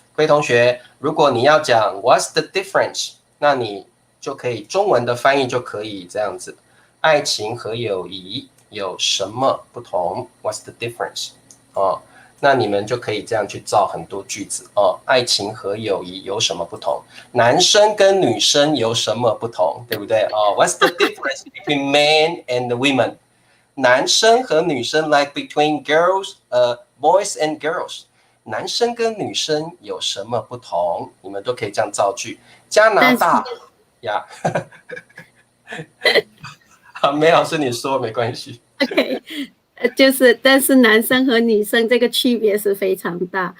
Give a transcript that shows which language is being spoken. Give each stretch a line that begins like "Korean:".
Chinese: 各位同学，如果你要讲
English: What's the difference，
Chinese: 那你就可以中文的翻译就可以这样子，爱情和友谊有什么不同 ？What's the difference？ 哦。那你们就可以这样去造很多句子哦。爱情和友谊有什么不同？男生跟女生有什么不同？对不对？
English: 哦 ，What's the difference between men and women？
Chinese: 男生和女生
English: like between boys and girls。
Chinese: 男生跟女生有什么不同？你们都可以这样造句。加拿大呀，好，梅老师你说没关系。 OK。但是男生和女生这个区别是非常大，